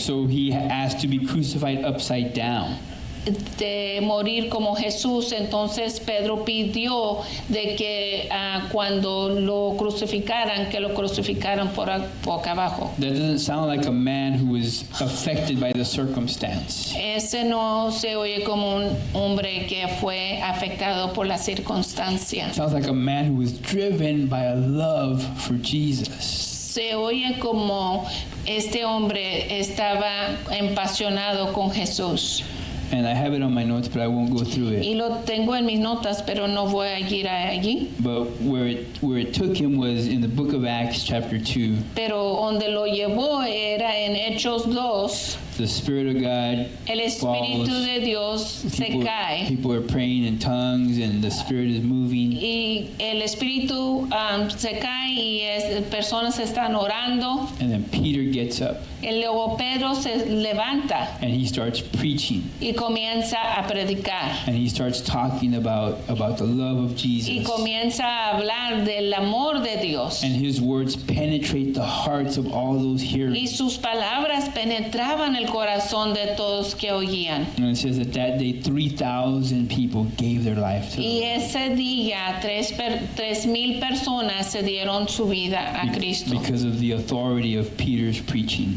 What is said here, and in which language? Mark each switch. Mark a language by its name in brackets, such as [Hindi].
[English] So he asked to be crucified upside down. [Spanish] morir como Jesús. Entonces Pedro pidió de que cuando lo crucificaran, que lo crucificaran por boca abajo. [English] That doesn't sound like a man who was affected by the circumstance. [Spanish] Ese no se oye como un hombre que fue afectado por la circunstancia. [English] It sounds like a man who was driven by a love for Jesus. [Spanish] Se oye como este hombre estaba apasionado con Jesús. [English] And I have it on my notes, but I won't go through it. [Spanish] Y lo tengo en mis notas, pero no voy a ir allí. [English] But where it took him was in the book of Acts chapter 2. [Spanish] Pero donde lo llevó era en Hechos 2. [English] the Spirit of God [Spanish] el Espíritu [English] falls. [Spanish] de Dios se cae [English] People are praying in tongues and the Spirit is moving. [Spanish] y el Espíritu se cae y personas están orando. [English] And then Peter gets up [Spanish] Y luego Pedro se levanta [English] and he starts preaching. [Spanish] y comienza a predicar. [English] And he starts talking about the love of [Spanish] Y [English] Jesus. [Spanish] comienza a hablar del amor de Dios. [English] And his words penetrate the hearts of all those hearers. [Spanish] Y sus palabras penetraban el corazón de todos que oían. [English] And it says that day 3,000 people gave their life to the [Spanish] Y [English] Lord. [Spanish] ese día 3,000 personas se dieron su vida a Cristo [English] Because of the authority of Peter's preaching.